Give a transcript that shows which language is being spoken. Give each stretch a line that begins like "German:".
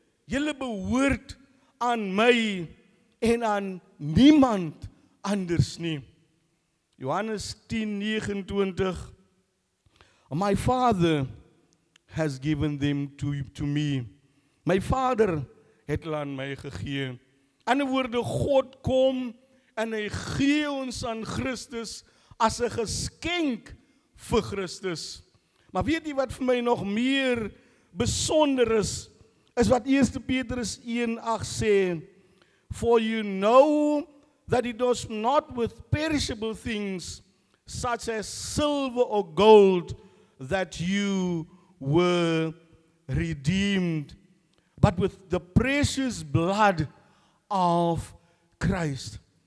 Afrikaans: Julle behoort aan my en aan niemand anders nie. Johannes 10:29.
English: My Father has given them to me.
Afrikaans: My Vader het hulle aan my gegee. In ander woorde, God kom en hy gee ons aan Christus as 'n geskenk vir Christus. Maar weet jy wat vir my nog meer besonder is wat 1 Petrus 1:8 sê,
English: for you know that it was not with perishable things, such as silver or gold, that you were redeemed, but with the precious blood of Christ.